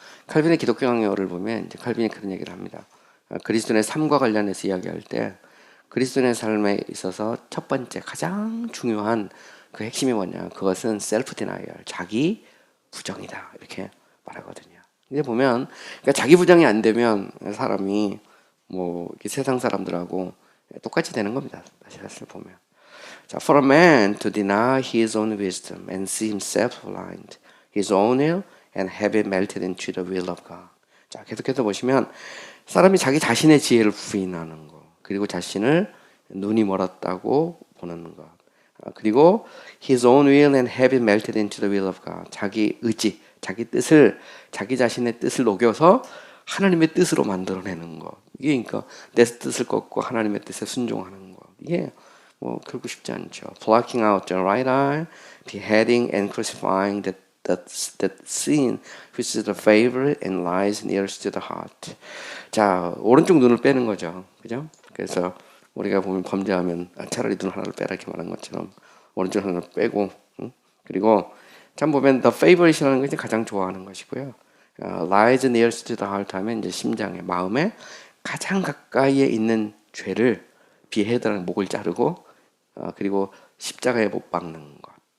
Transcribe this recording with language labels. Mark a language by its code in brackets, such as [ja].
[ko] 칼빈의 기독교 강요를 보면 이제 칼빈이 그런 얘기를 합니다. 그리스도인의 삶과 관련해서 이야기할 때 그리스도인의 삶에 있어서 첫 번째 가장 중요한 그 핵심이 뭐냐? 그것은 셀프 디나이얼, 자기 부정이다. 이렇게 말하거든요. 이제 보면 그러니까 자기 부정이 안 되면 사람이 뭐 이렇게 세상 사람들하고 똑같이 되는 겁니다. 사실 보면. [en] 자, for a man to deny his own wisdom and see himself blind, his own will and have it melted into the will of God. [ko] 자, 계속해서 보시면 사람이 자기 자신의 지혜를 부인하는 거, 그리고 자신을 눈이 멀었다고 보는 것, 그리고 [en] his own will and have it melted into the will of God. [ko] 자기 의지, 자기 뜻을, 자기 자신의 뜻을 녹여서 하나님의 뜻으로 만들어내는 것. 이게 그러니까 내 뜻을 꺾고 하나님의 뜻에 순종하는 것. 이게 뭐 결국 쉽지 않죠. [en] Plucking out the right eye, beheading and crucifying that sin which is the favorite and lies nearest to the heart. [ko] 자, 오른쪽 눈을 빼는 거죠. 그죠? 그래서 우리가 보면 범죄하면 차라리 눈 하나를 빼라 이렇게 말한 것처럼 오른쪽 하나를 빼고, 그리고 참 보면 the favorite이라는 것이 가장 좋아하는 것이고요. [en] lies nearest to the heart [ko] 하면 이제 심장에, 마음에 가장 가까이에 있는 죄를 behead라는 목을 자르고 그리고 십자가에 못 박는 것.